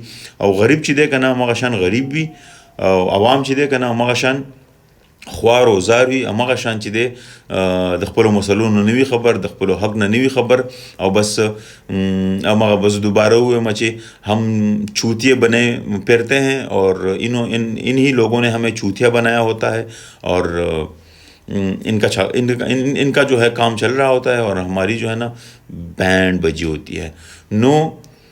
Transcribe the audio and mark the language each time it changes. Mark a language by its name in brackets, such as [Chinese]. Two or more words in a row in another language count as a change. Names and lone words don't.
[Pashto] او غریب چې دی که نه همغه شان غریب وي، او عوام چې دی که نه همغه شان خوار او زار وي، همغه شان چې دی د خپلو مسلونو نه وي خبر، د خپلو حق نه وي خبر، او بس همغه بس دوباره ووایم چې [Urdu] هم چوتیے بنے پھرتے ہیں، اور انہی لوگوں نے ہمیں چوتیا بنایا ہوتا ہے، اور ان کا جو ہے کام چل رہا ہوتا ہے، اور ہماری جو ہے نا بینڈ بجی ہوتی ہے. [Pashto] نو